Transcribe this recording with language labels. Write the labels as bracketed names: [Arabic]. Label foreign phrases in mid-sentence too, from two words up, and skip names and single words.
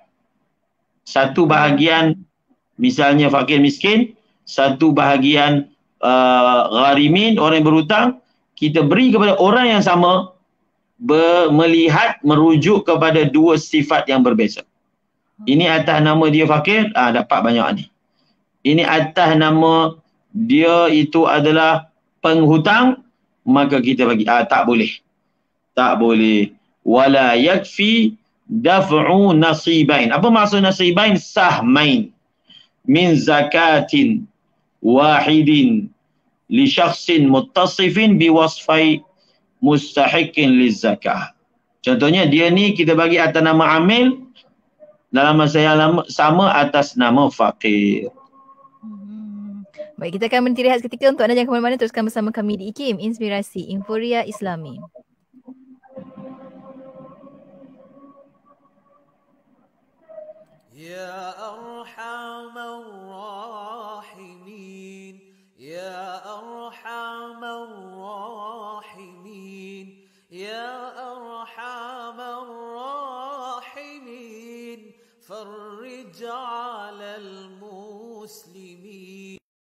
[Malay] Satu bahagian misalnya fakir miskin, satu bahagian gharimin, orang yang berhutang, kita beri kepada orang yang sama, melihat merujuk kepada dua sifat yang berbeza. Ini atas nama dia fakir, dapat banyak ni. Ini atas nama dia itu adalah penghutang, maka kita bagi. Tak boleh. Tak boleh. [Arabic] ولا يكفي دفع نصيبين. [Malay] Apa maksud nasibain? [Arabic] سهمين من زكاة واحدة لشخص متصف بوصفي مستحقي للزكاة. [Malay] Contohnya dia ni kita bagi atas nama amil, dalam masa yang sama atas nama fakir. Baik, kita akan berhenti rehat seketika. Untuk anda jangan ke mana-mana, teruskan bersama kami di IKIM Inspirasi Inforia Islami. [Arabic] يا أرحم الراحمين يا أرحم الراحمين يا أرحم الراحمين فرج على المسلمين.